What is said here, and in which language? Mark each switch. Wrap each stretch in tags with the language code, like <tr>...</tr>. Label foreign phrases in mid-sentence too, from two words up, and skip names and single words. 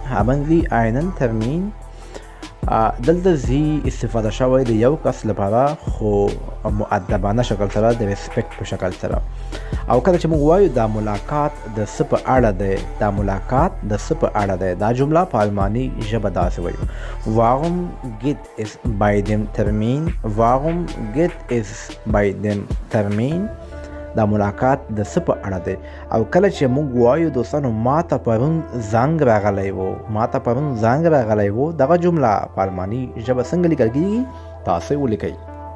<ps>دلته زی استفاده شوی د یو کس لپاره، خو مؤدبانه شکل سره، د ریسپیکټ په شکل سره. او کله چې موږ وایو دا ملاقات د څه په اړه دی، دا جمله په الماني ژبه داسې وایو:</ps> <de>warum geht es bei dem Termin.</de> <ps>دا ملاقات د څه په اړه دی. او کله چې موږ وایو دوستانو ماته پرون زنګ راغلی و، دغه جمله په الماني ژبه څنګه لیکل کیږي؟ تاسې ولیکئ.</ps>